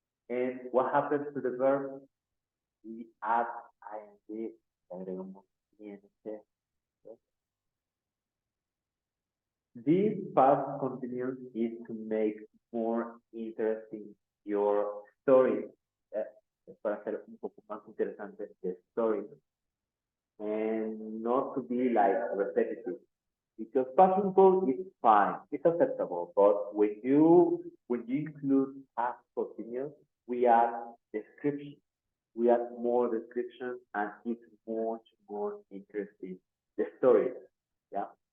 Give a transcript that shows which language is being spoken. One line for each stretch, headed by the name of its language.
English: And what happens to the verb? We add ing,
Spanish: agregamos ing.
English: This past continuous is to make more interesting your story.
Spanish: Es para hacer un poco más interesante
English: the story. And not to be like repetitive. Because past simple is fine, it's acceptable, but when you include past continuous, we add description. We add more description and it's much more interesting the story. Yeah.